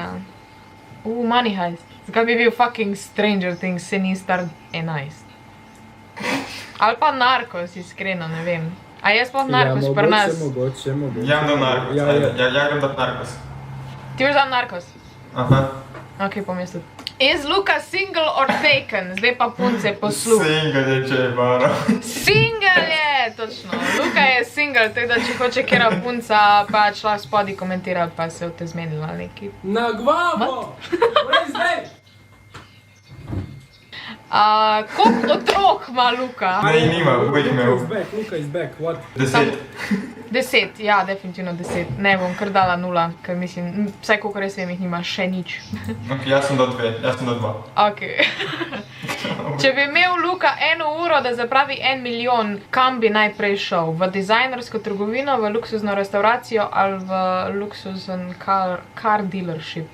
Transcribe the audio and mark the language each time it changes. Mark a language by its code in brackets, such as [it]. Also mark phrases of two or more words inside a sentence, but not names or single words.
[sl] Money Heist. Zakaj bi bil fucking Stranger Things, se ni star 11. Ali pa Narcos, iskreno, ne vem. A je sploh Narcos pri nas? Mogoče. Ja grem do Narcos. Ti boš dal Narcos? Aha. Ok, pomislil. [en] Is Luka single or taken? [sl] Zdaj pa punce posluh. Single je, če je baro. Single je, točno. Luka je single, tako da če hoče kera punca, pa šla spodi komentirati, pa se v te zmenila neki. Na glavo! [en] Where's that? [sl] Koliko otrok ima Luka? Ne, nima, uvek imel. [en] Luka is back, what? [sl] 10. 10, ja, definitivno 10. Ne bom kar dala 0, ker mislim, vsaj koliko res vem, jih nima še nič. Ok, jaz sem do 2. Ok. Če bi imel Luka 1 uro, da zapravi 1 milijon, kam bi najprej šel? V dizajnersko trgovino, v luksuzno restauracijo ali v luksuzen [en] car dealership?